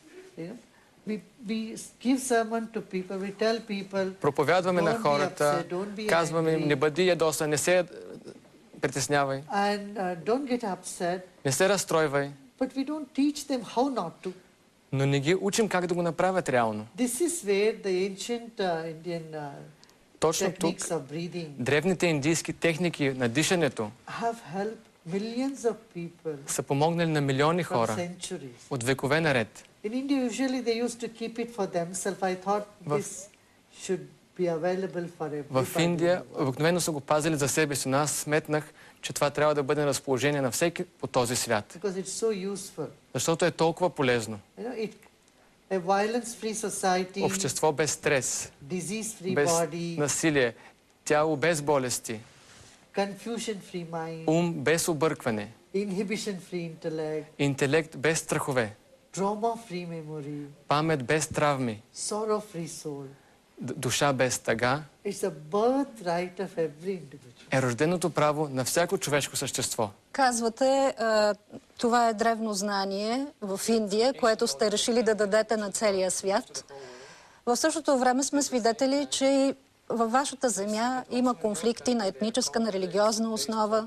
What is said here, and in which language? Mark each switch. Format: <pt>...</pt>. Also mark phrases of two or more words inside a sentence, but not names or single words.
<bg>Проповядваме на хората, казваме им, не бъди ядосан, не се притеснявай, не се разстройвай, но не ги учим как да го направят реално. Точно тук древните индийски техники на дишането са помогнали на милиони хора от векове наред.</bg> <en>In India, usually they used to keep it for themselves. I thought this should be available for everybody.</en> <bg>В Индия обикновено са го пазили за себе си, но аз сметнах, че това трябва да бъде на разположение на всеки по този свят.</bg> <en>Because it's so useful.</en> <bg>Защото е толкова полезно.</bg> <en>A violence-free society.</en> <bg>Общество без стрес,</bg> <en>disease-free</en> <bg>без</bg> <en>body,</en> <bg>насилие, тяло без болести,</bg> <en>confusion-free mind,</en> <bg>ум без объркване,</bg> <en>inhibition-free intellect,</en> <bg>интелект без страхове,</bg> <en>trauma-free memory,</en> <bg>памет без травми,</bg> <en>sorrow-free soul.</en> <bg>Душа без тъга</bg> <en>It's a birthright of every individual.</en> <bg>Е рожденото право на всяко човешко същество. Казвате, това е древно знание в Индия, което сте решили да дадете на целия свят. В същото време сме свидетели, че и във вашата земя има конфликти на етническа, на религиозна основа.</bg>